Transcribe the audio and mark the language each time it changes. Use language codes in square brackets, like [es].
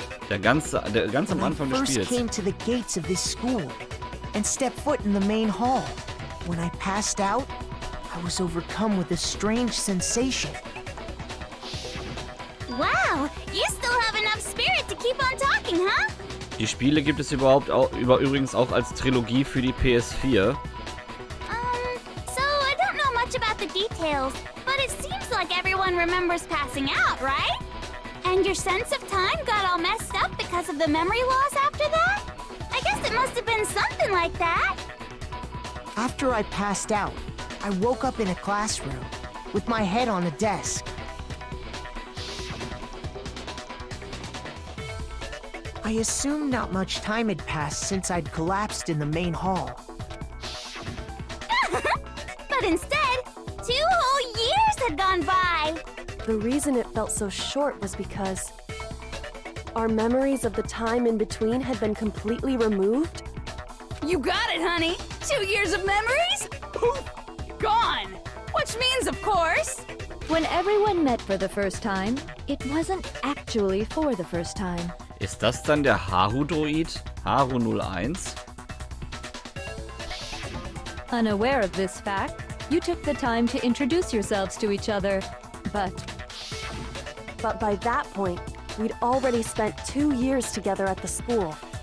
[de] Der ganz am Anfang des [en] When I first [de] Spiels. [en] came to the gates of this school and stepped foot in the main hall. When I passed out, I was overcome with a strange sensation. Wow, you still have enough spirit to keep on talking, huh? [de] Die Spiele gibt es übrigens auch als Trilogie für die PS4. [en] So I don't know much about the details, but it seems like everyone remembers passing out, right? And your sense of time got all messed up because of the memory loss after that? I guess it must have been something like that. After I passed out, I woke up in a classroom with my head on a desk. I assumed not much time had passed since I'd collapsed in the main hall. But instead, 2 whole years had gone by. The reason it felt so short was because our memories of the time in between had been completely removed. You got it, honey. 2 years of memories? Poof! Gone! Which means, of course... When everyone met for the first time, it wasn't actually for the first time. [de] Ist das dann der Haru-Droid? Haru 01? [en] Unaware of this fact, you took the time to introduce yourselves to each other, but by that point, we'd already spent 2 years together at the school.